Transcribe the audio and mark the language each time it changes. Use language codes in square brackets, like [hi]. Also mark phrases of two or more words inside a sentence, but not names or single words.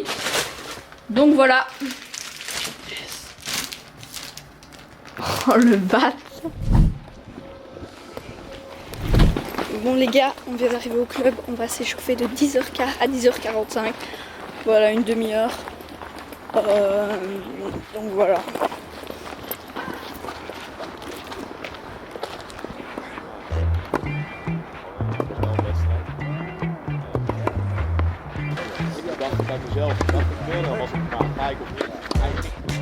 [fr] Donc voilà. Oh le bat. Bon les gars, on vient d'arriver au club, on va s'échauffer de 10h à 10h45. Voilà, une demi-heure. Donc voilà. [nl] Bij mezelf, dat gebeurde, dan was het maar gelijk op eigenlijk.